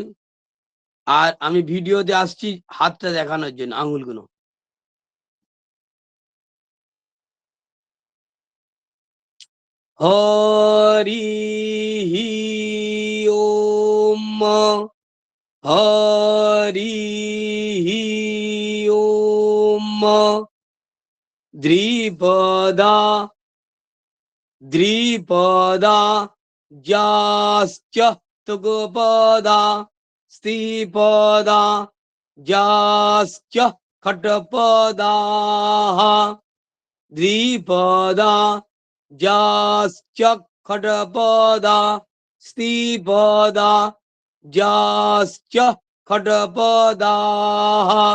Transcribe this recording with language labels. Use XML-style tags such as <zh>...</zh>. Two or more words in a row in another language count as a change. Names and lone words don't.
<bn>আর আমি ভিডিওতে আসছি হাতটা দেখানোর জন্য, আঙুলগুলো।</bn> <sa>হরি ওম, হরি ওম। দ্বিপদা দ্বিপদা যাশ্চ তুগপদা স্ত্রীপদা যাশ্চ খটপদাঃ, দ্বিপদা যাশ্চ খটপদা স্ত্রীপদা যাশ্চ খটপদাঃ,</sa>